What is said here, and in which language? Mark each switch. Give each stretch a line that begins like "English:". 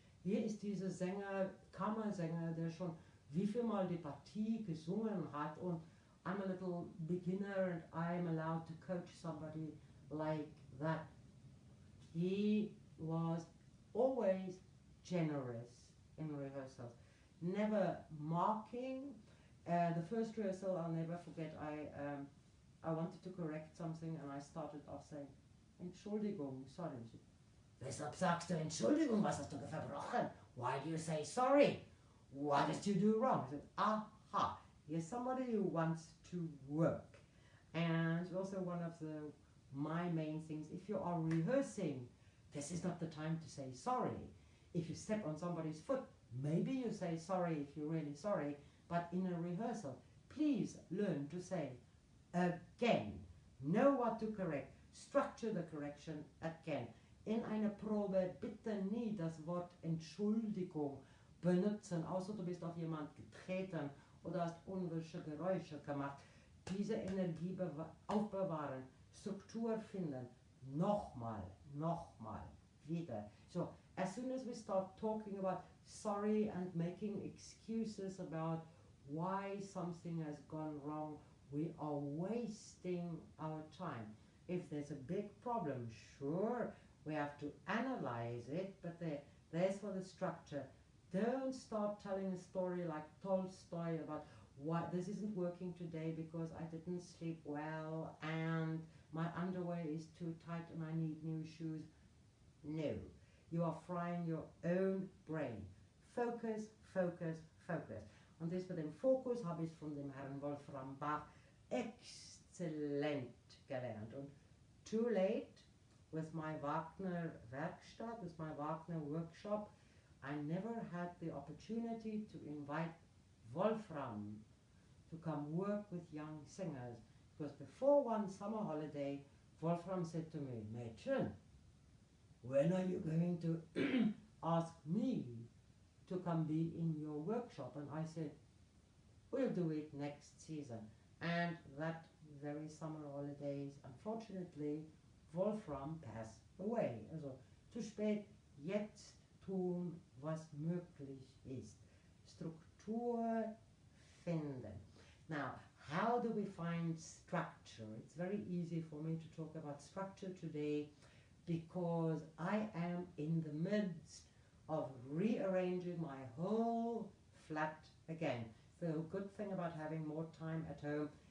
German: Hier ist dieser Sänger, Kammersänger, der schon wie viel Mal die Partie gesungen hat, und
English: I'm a little beginner and I'm allowed to coach somebody like that. He was always generous in rehearsals, never marking. The first rehearsal I'll never forget, I wanted to correct something and I started off saying, Entschuldigung, sorry.
German: Weshalb sagst du Entschuldigung, was hast du verbrochen?
English: Why do you say sorry? What did you do wrong? I said, aha, here's somebody who wants to work. And also one of my main things, if you are rehearsing, this is not the time to say sorry. If you step on somebody's foot, maybe you say sorry if you're really sorry, but in a rehearsal, please learn to say again. Know what to correct. Structure the correction again.
German: In einer Probe bitte nie das Wort Entschuldigung benutzen, außer du bist auf jemand getreten oder hast unwünsche Geräusche gemacht. Diese Energie aufbewahren, Struktur finden, nochmal, wieder.
English: So, as soon as we start talking about sorry and making excuses about why something has gone wrong, we are wasting our time. If there's a big problem, sure, we have to analyze it, but there's for the structure. Don't start telling a story like Tolstoy about why this isn't working today because I didn't sleep well and my underwear is too tight and I need new shoes. No, you are frying your own brain. Focus, focus, focus.
German: Und das mit dem Fokus habe ich von dem Herrn Wolfram Bach exzellent gelernt.
English: Und too late, with my Wagner Werkstatt, with my Wagner workshop, I never had the opportunity to invite Wolfram to come work with young singers. Because before one summer holiday, Wolfram said to me, Mädchen, when are you going to ask me to come be in your workshop? And I said, we'll do it next season. And that very summer holidays, unfortunately, Wolfram passed away.
German: Also, zu spät, jetzt tun, was möglich ist. Struktur finden.
English: Now, how do we find structure? It's very easy for me to talk about structure today because I am in the midst of rearranging my whole flat again. The good thing about having more time at home,